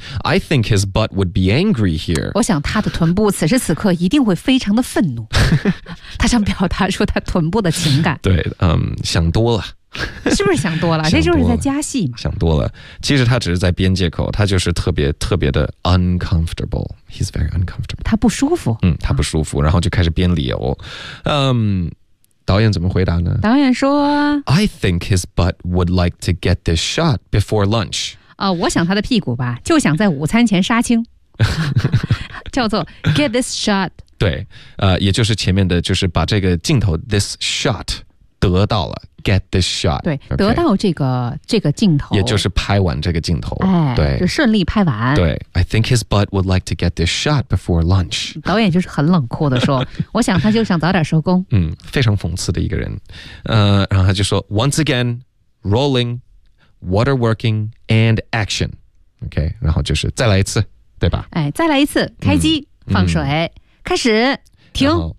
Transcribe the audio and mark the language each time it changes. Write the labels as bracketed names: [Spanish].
[English] I think his butt would be angry here. [Chinese] 我想他的臀部此时此刻一定会非常的愤怒。他想表达说他臀部的情感。对，想多了。是不是想多了？这就是在加戏嘛。想多了。其实他只是在编借口，他就是特别特别的 [English] uncomfortable. He's very uncomfortable. [Chinese] 他不舒服。他不舒服，然后就开始编理由。导演怎么回答呢？导演说 [English] I think his butt would like to get this shot before lunch. [Chinese] 我想他的屁股吧就想在午餐前杀青叫做 [English] get this shot [Chinese] 对也就是前面的就是把这个镜头 this shot 得到了 [English] get this shot [Chinese] 对、 okay、得到这个镜头也就是拍完这个镜头、哎、对就顺利拍完 [English] 对 I think his butt would like to get this shot before lunch [Chinese] 导演就是很冷酷的说我想他就想早点收工非常讽刺的一个人然后他就说 [English] once again rollingWater working and action. [Chinese] OK, 然后就是再来一次对吧、哎、再来一次开机放水开始停